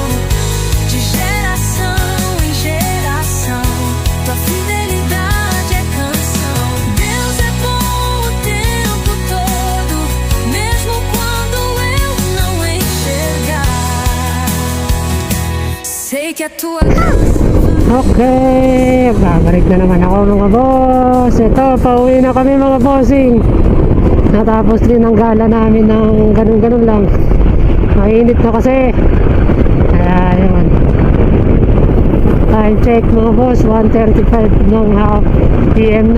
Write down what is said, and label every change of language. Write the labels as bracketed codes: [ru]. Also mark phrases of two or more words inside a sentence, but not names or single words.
[pt] De geração em geração, tua fidelidade é canção. Deus é bom o tempo todo, mesmo quando eu não enxergar. Sei que a tua [tl] Okay, babalik na naman ako mga boss. Ito, pauwi na kami mga bossing. Natapos din ang gala namin ng ganun-ganun lang. Mainit na kasi. Kaya yun. [en] Time check [tl] mga boss, 1:35 ng PM na.